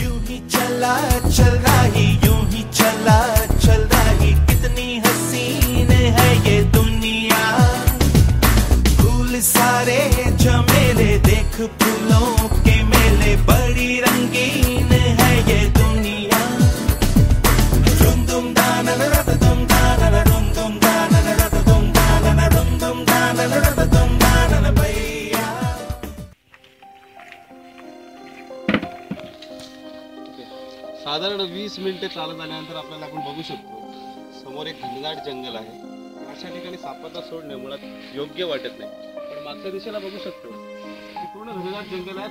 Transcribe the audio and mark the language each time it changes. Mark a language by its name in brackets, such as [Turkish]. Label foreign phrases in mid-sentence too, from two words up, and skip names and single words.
[Hindi] ही चला चल रही, यूं ही चला चल रही, कितनी हसीन है ये दुनिया। फूल सारे झमेले देख फूलों के मेले, बड़ी रंगीन है ये दुनिया। रुम दुम दाना रत दुम दाना, रुम दुम दाना रत दुम दाना, रुम दुम दाना रत दुम दाना भैया। [Marathi] साधारण 20 मिनिटे चालत आल्यानंतर आपल्याला आपण बघू शकतो समोर एक घनदाट जंगल आहे। अशा ठिकाणी सापांना सोडणे मुळात योग्य वाटत नाही, पण मागच्या दिशेला बघू शकतो की पूर्ण घनदाट जंगल आहे।